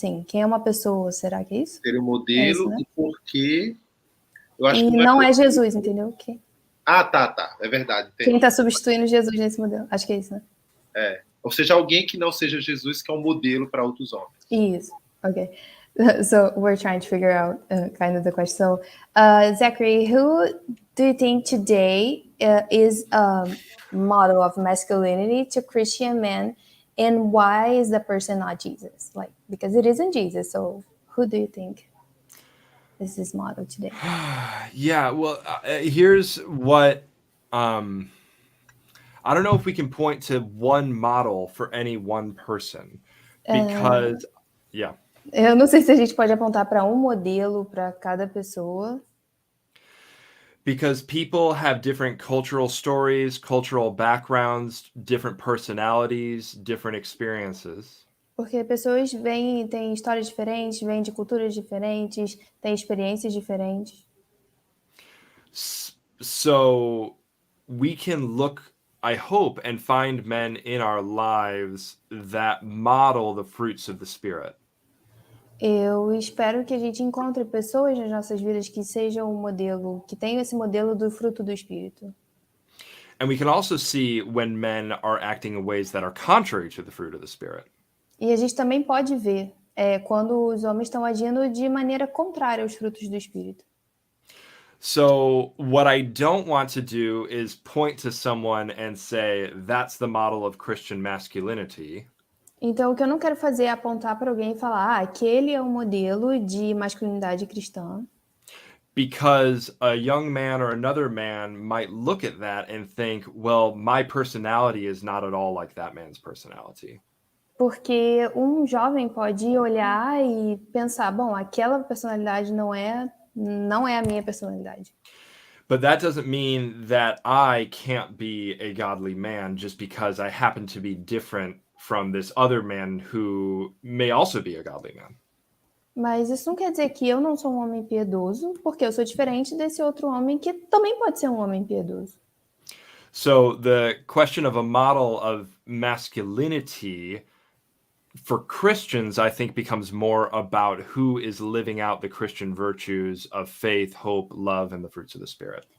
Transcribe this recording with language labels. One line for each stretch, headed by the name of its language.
Portuguese: Assim, quem é uma pessoa, será que é isso? Ser um modelo isso, né? e por que... Eu acho e que não é Jesus, entendeu? Tá. É verdade. Entendi. Quem está substituindo Jesus nesse modelo? Acho que é isso, né? Ou seja, alguém que não seja Jesus, que é um modelo para outros homens. Isso. Okay.
English: So we're trying to figure out kind of the question. So, Zachary, who do you think today is a model of masculinity to Christian men, and why is the person not Jesus? Like, because it isn't Jesus. So, who do you think is this model today? Yeah, well, here's what I don't know if we can point to one model for any one person because, yeah.
Portuguese: Eu não sei se a gente pode apontar para um modelo para cada pessoa.
English: Because people have different cultural stories, cultural backgrounds, different personalities, different experiences.
Portuguese: Porque pessoas têm histórias diferentes, vêm de culturas diferentes, têm experiências diferentes.
English: So we can look, I hope, and find men in our lives that model the fruits of the Spirit.
Portuguese: Eu espero que a gente encontre pessoas nas nossas vidas que sejam um modelo, que tenham esse modelo do fruto do Espírito.
English: And we can also see when men are acting in ways that are contrary to the fruit of the Spirit.
Portuguese: E a gente também pode ver quando os homens estão agindo de maneira contrária aos frutos do Espírito.
English: So what I don't want to do is point to someone and say, that's the model of Christian masculinity.
Portuguese: Então, o que eu não quero fazer é apontar para alguém e falar, aquele é um modelo de masculinidade cristã.
English: Because a young man or another man might look at that and think, well, my personality is not at all like that man's personality.
Portuguese: Porque um jovem pode olhar e pensar, bom, aquela personalidade não é a minha personalidade.
English: But that doesn't mean that I can't be a godly man just because I happen to be different from this other man who may also be a godly man.
Portuguese: Mas isso não quer dizer que eu não sou um homem piedoso, porque eu sou diferente desse outro homem que também pode ser um homem piedoso.
English: So the question of a model of masculinity for Christians, I think, becomes more about who is living out the Christian virtues of faith, hope, love, and the fruits of the Spirit.